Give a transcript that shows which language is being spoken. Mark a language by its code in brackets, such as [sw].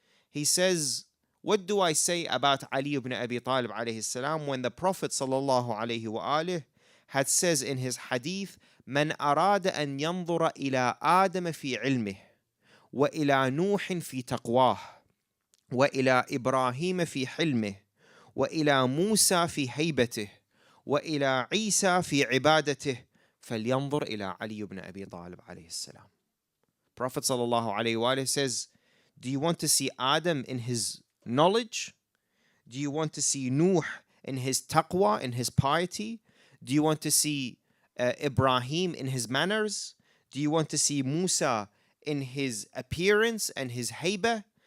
[en] He says, what do I say about Ali ibn Abi Talib alayhi salam when the Prophet sallallahu alayhi wa alayhi had says in his hadith, [ar] من أراد أن ينظر إلى آدم في علمه وإلى نوح في تقواه وإلى إبراهيم في حلمه وإلى موسى في هيبته وإلى عيسى في عبادته فلينظر إلى علي بن أبي طالب عليه السلام. [en] Prophet sallallahu alaihi wasallam says, do you want to see Adam in his knowledge? Do you want to see Nuh in his taqwa, in his piety? Do you want to see Ibrahim in his manners? Do you want to see Musa in his appearance and his haybah?